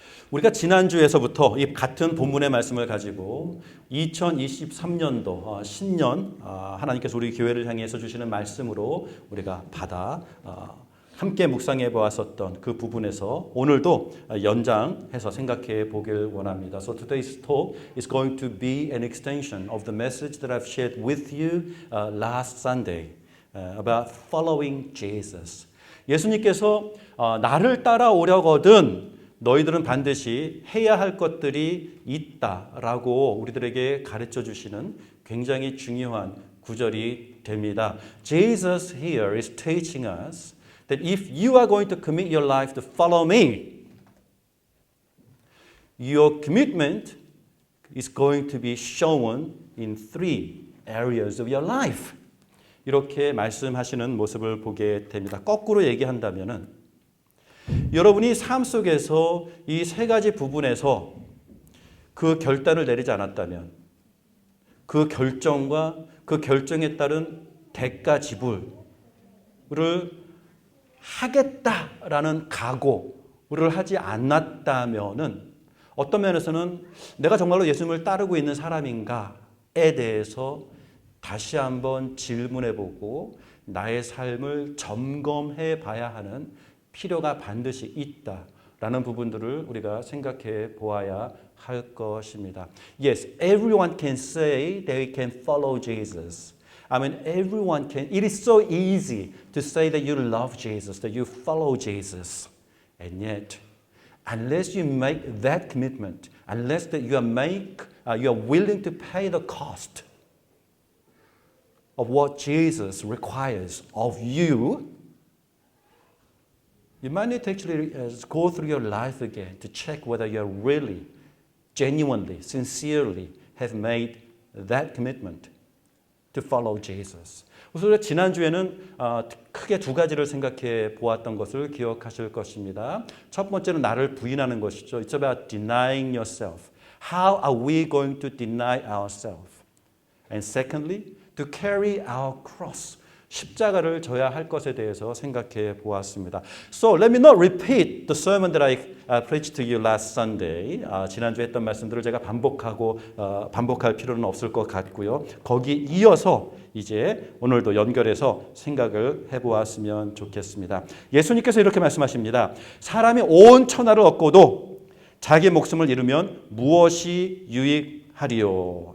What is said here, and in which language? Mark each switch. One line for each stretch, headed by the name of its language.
Korean: 우리가 지난주에서부터 이 같은 본문의 말씀을 가지고 2023년도 신년 하나님께서 우리 교회를 향해서 주시는 말씀으로 우리가 받아 함께 묵상해 보았었던 그 부분에서 오늘도 연장해서 생각해 보길 원합니다.
English: So today's talk is going to be an extension of the message that I've shared with you last Sunday about following Jesus.
Korean: 예수님께서 나를 따라오려거든 너희들은 반드시 해야 할 것들이 있다라고 우리들에게 가르쳐 주시는 굉장히 중요한 구절이 됩니다.
English: Jesus here is teaching us that if you are going to commit your life to follow me, your commitment is going to be shown in three areas of your life.
Korean: 이렇게 말씀하시는 모습을 보게 됩니다. 거꾸로 얘기한다면은 여러분이 삶 속에서 이 세 가지 부분에서 그 결단을 내리지 않았다면 그 결정과 그 결정에 따른 대가 지불을 하겠다라는 각오를 하지 않았다면은 어떤 면에서는 내가 정말로 예수님을 따르고 있는 사람인가에 대해서 다시 한번 질문해보고 나의 삶을 점검해 봐야 하는 필요가 반드시 있다라는 부분들을 우리가 생각해 보아야 할 것입니다.
English: Yes, everyone can say they can follow Jesus. I mean, everyone can. It is so easy to say that you love Jesus, that you follow Jesus. And yet, unless you make that commitment, unless that you are willing to pay the cost of what Jesus requires of you, you might need to actually go through your life again to check whether you really, genuinely, sincerely have made that commitment to follow Jesus.
Korean: 우선 지난주에는 크게 두 가지를 생각해 보았던 것을 기억하실 것입니다. 첫 번째는 나를 부인하는 것이죠.
English: It's about denying yourself. How are we going to deny ourselves? And secondly, to carry our cross.
Korean: 십자가를 져야 할 것에 대해서 생각해 보았습니다.
English: So let me not repeat the sermon that I preached to you last Sunday.
Korean: 지난주에 했던 말씀들을 제가 반복할 필요는 없을 것 같고요. 거기 이어서 이제 오늘도 연결해서 생각을 해보았으면 좋겠습니다. 예수님께서 이렇게 말씀하십니다. 사람이 온 천하를 얻고도 자기 목숨을 잃으면 무엇이 유익하리요?